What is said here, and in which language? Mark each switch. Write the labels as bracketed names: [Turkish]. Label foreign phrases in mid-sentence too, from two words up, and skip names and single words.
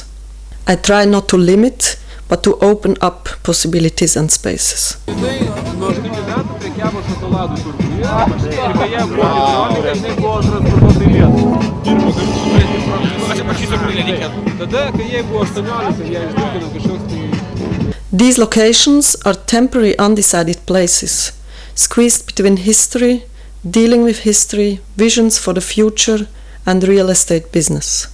[English] I try not to limit, but to open up possibilities and spaces. [Lithuanian] Kai jie buvo 14, jinai buvo transportuota į Lietuvą. Tada, kai jie buvo 18, jie išdurkino kažkoks tai... [English] These locations are temporary undecided places, squeezed between history, dealing with history, visions for the future and real estate business.